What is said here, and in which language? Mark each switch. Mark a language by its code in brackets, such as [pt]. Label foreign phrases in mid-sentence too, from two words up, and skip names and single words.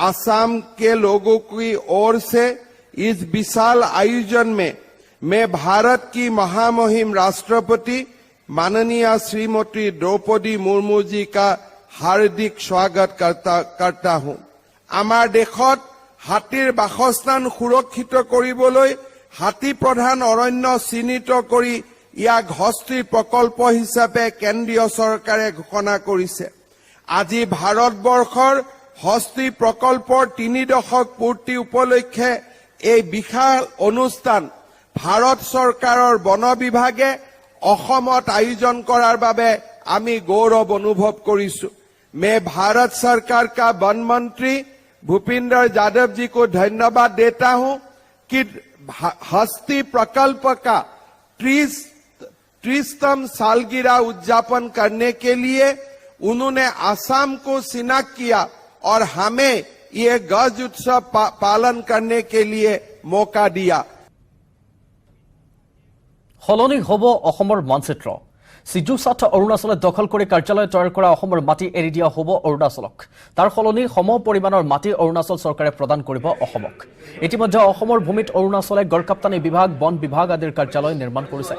[hi] आसाम के लोगों की ओर से इस विशाल आयोजन में मैं भारत की महामहिम राष्ट्रपति माननीय श्रीमती द्रौपदी मुर्मू जी का हार्दिक स्वागत करता हूं। [as] আমাৰ দেশত হাতীৰ বাসস্থান সুৰক্ষিত কৰিবলৈ হাতী প্ৰধান অৰণ্য চিহ্নিত কৰি ইয়াক হস্তি প্ৰকল্প হিচাপে কেন্দ্ৰীয় চৰকাৰে ঘোষণা কৰিছে। আজি ভাৰতবৰ্ষৰ হস্তি প্ৰকল্পৰ 3 দশক পূৰ্তি উপলক্ষে এই বিশাল অনুষ্ঠান ভাৰত চৰকাৰৰ বন বিভাগে অসমত আয়োজন কৰাৰ বাবে আমি গৌৰৱ অনুভৱ কৰিছো। [hi] मैं भारत सरकार का वन मंत्री भूपेंद्र यादव जी को धन्यवाद देता हूं कि हस्ती प्रकल्प का 30वीं सालगिरह उद्यापन करने के लिए उन्होंने आसाम को शिनाख्त किया और हमें ये गज उत्सव पालन करने के लिए मौका दिया। [as] সলনি হ'ব অসমৰ মানচিত্ৰ। সিজুসাত অৰুণাচলে দখল কৰি কাৰ্যালয় তৈয়াৰ কৰা অসমৰ মাটি এৰি দিয়া হ'ব অৰুণাচলক। তাৰ সলনি সম পৰিমাণৰ মাটি অৰুণাচল চৰকাৰে প্ৰদান কৰিব অসমক। ইতিমধ্যে অসমৰ ভূমিত অৰুণাচলে গড়কাপ্তানি বিভাগ, বন বিভাগ আদিৰ কাৰ্যালয় নিৰ্মাণ কৰিছে।